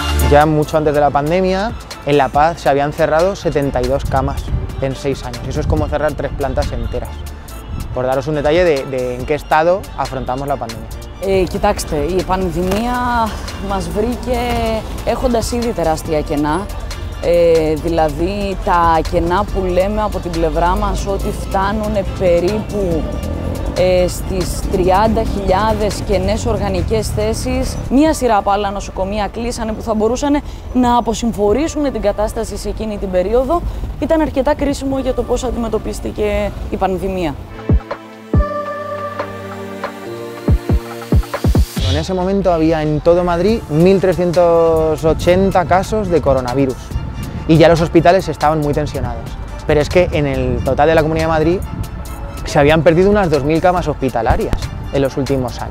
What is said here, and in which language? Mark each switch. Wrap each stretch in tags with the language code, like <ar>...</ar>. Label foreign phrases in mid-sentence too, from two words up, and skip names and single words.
<es>Ya mucho antes de la pandemia, en La Paz se habían cerrado 72 camas en 6 años. Eso es como cerrar 3 plantas enteras. Por daros un detalle de en qué estado afrontamos la pandemia.</es> <el>Κοιτάξτε, η πανδημία μας βρήκε έχοντας ήδη τεράστια κενά. Δηλαδή τα κενά που λέμε από την πλευρά μας ότι φτάνουν περίπου στις 30.000 κενές οργανικές θέσεις. Μία σειρά από άλλα νοσοκομεία κλείσανε που θα μπορούσαν να αποσυμφορήσουν την κατάσταση σε εκείνη την περίοδο. Ήταν αρκετά κρίσιμο για το πώς αντιμετωπίστηκε η πανδημία.</el> <es>En ese momento había en todo Madrid 1.380 casos de coronavirus y ya los hospitales estaban muy tensionados. Pero es que en el total de la Comunidad de Madrid se habían perdido unas 2.000 camas hospitalarias en los últimos años.</es>